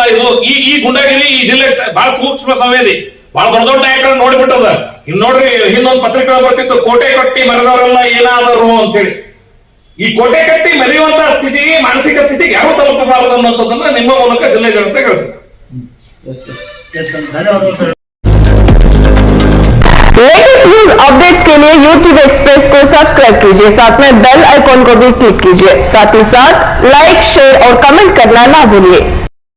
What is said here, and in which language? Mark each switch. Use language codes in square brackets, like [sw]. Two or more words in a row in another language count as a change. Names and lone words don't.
[kn] ಇದು ಈ ಗುಂಡಾಗಿರಿ ಈ ಜಿಲ್ಲೆ ಬಹಳ ಸೂಕ್ಷ್ಮ ಸಂವೇದಿ, ಬಹಳ ದೊಡ್ಡ ನಾಯಕರನ್ನ ನೋಡ್ಬಿಟ್ಟದ. ಇನ್ ನೋಡ್ರಿ, ಹಿಂದೊಂದು ಪತ್ರಿಕೆ ಬರ್ತಿತ್ತು, ಕೋಟೆ ಕಟ್ಟಿ ಮರೆದವರೆಲ್ಲ ಏನಾದರು ಅಂತ ಹೇಳಿ. ಈ ಕೋಟೆ ಕಟ್ಟಿ ಮರೆಯುವಂತ ಸ್ಥಿತಿ, ಮಾನಸಿಕ ಸ್ಥಿತಿಗೆ ಯಾರು ತಲುಪಬಾರದು ಅನ್ನೋದನ್ನ ನಿಮ್ಮ ಮೂಲಕ ಜಿಲ್ಲೆ ಜನತೆ ಹೇಳ್ತಾರೆ. [en] latest news updates [hi] के लिए YouTube एक्सप्रेस को सब्सक्राइब कीजिए, साथ में [en] bell icon [hi] को भी क्लिक कीजिए। साथ ही साथ [en] like, share [hi] और कमेंट करना ना भूलिए।